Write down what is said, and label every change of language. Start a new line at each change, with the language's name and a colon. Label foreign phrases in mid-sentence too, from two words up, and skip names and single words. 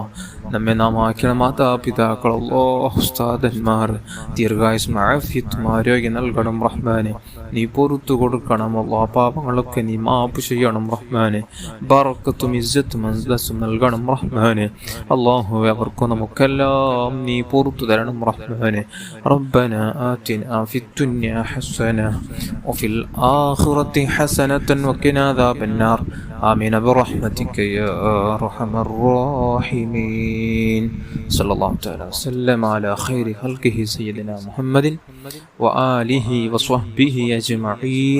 Malayalam: നമ്മെ നാം ആക്കിയ മാതാപിതാക്കൾ, ഉസ്താദന്മാർ ദീർഘായുസ്സും ആഫിയത്തും ആരോഗ്യം നൽകണം റഹ്മാനെ. നീ പൊറുത്തു കൊടുക്കണമല്ലോ. പാപങ്ങളൊക്കെ നീ മാപ്പ് ചെയ്യണം റഹ്മാനെ. ബറക്കത്തും ഇസ്സത്തും അന്തസ്സും നൽകണം റഹ്മാനെ. അല്ലാഹു അവർക്കും നമുക്കെല്ലാം നീ പൊറുത്തു തരണം റഹ്മാനെ.
Arabic: ربنا آتنا في الدنيا حسنة وفي الآخرة حسنة وقنا عذاب النار آمين برحمتك يا أرحم الراحمين. صلى الله تعالى وسلم على خير خلقه سيدنا محمد وآله وصحبه أجمعين.